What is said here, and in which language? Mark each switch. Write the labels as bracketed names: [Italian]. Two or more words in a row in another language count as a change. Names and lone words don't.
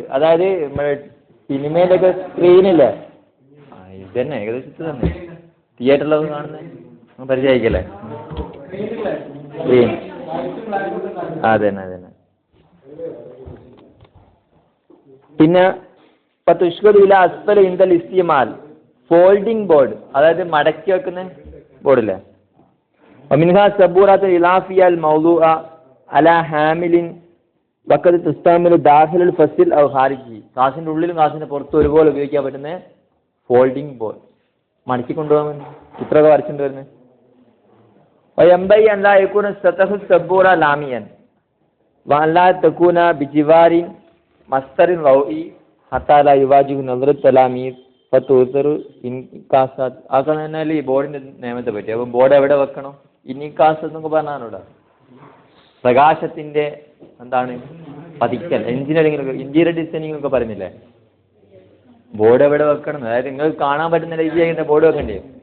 [Malayalam] അതായത് നമ്മുടെ സിനിമയിലൊക്കെ സ്ക്രീനില്ലേ, ഇത് തന്നെ ഏകദേശം തന്നെ തിയേറ്ററിലൊക്കെ കാണുന്നത് പരിചയിക്കല്ലേ. അതന്നെ അതന്നെ. പിന്നെ [Arabic] أسفل عند الاستعمال, [English] folding board, [Malayalam] അതായത് മടക്കി വെക്കുന്ന ബോർഡില്ലേ. [Arabic] ومنها سبورة الإضافية الموضوعة على حامل وقد تستعمل داخل الفصل أو خارجه. [Malayalam] ക്ലാസിന്റെ ഉള്ളിലും ക്ലാസിന്റെ പുറത്തും ഒരുപോലെ ഉപയോഗിക്കാൻ പറ്റുന്ന [English] folding board, [Malayalam] മടക്കി കൊണ്ടുപോകാൻ ചിത്രമൊക്കെ വരച്ചിട്ട് വരുന്നത്. [Arabic] وينبغي أن لا يكون سطح السبورة لاميا وأن لا تكون بجوار مصدر ضوئي حتى لا يواجه نظر التلاميذ فتؤثر انعكاسات. [Malayalam] ആക്കാൻ തന്നെ ഈ ബോർഡിന്റെ നിയമത്തെ പറ്റി. അപ്പം ബോർഡ് എവിടെ വെക്കണം, ഇൻഇൻകാസ് എന്നൊക്കെ പറഞ്ഞാലൂടെ പ്രകാശത്തിന്റെ എന്താണ് പതിക്കൽ. [English] interior designing [Malayalam] ഒക്കെ പറയുന്നില്ലേ, ബോർഡ് എവിടെ വെക്കണം, അതായത് നിങ്ങൾക്ക് കാണാൻ പറ്റുന്ന രീതിയിൽ ബോർഡ് വെക്കണ്ടേ.